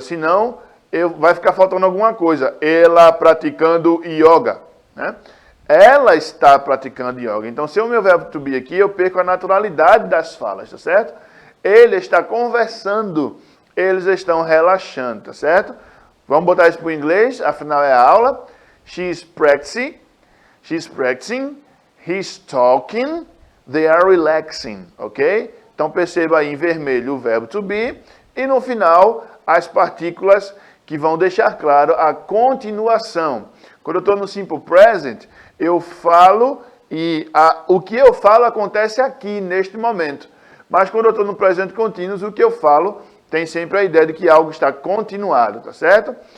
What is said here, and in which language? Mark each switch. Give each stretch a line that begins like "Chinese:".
Portuguese: Senão, vai ficar faltando alguma coisa. Ela praticando yoga, né? Ela está praticando yoga. Então, se é o meu verbo to be aqui, eu perco a naturalidade das falas, tá certo? Ele está conversando. Eles estão relaxando, tá certo? Vamos botar isso para o inglês, afinal é a aula.
English: She's practicing, he's talking, they are relaxing, ok?
Portuguese: Então perceba aí em vermelho o verbo to be e no final as partículas que vão deixar claro a continuação. Quando eu estou no simple present, eu falo e o que eu falo acontece aqui, neste momento. Mas quando eu estou no present continuous, o que eu falo tem sempre a ideia de que algo está continuado, tá certo?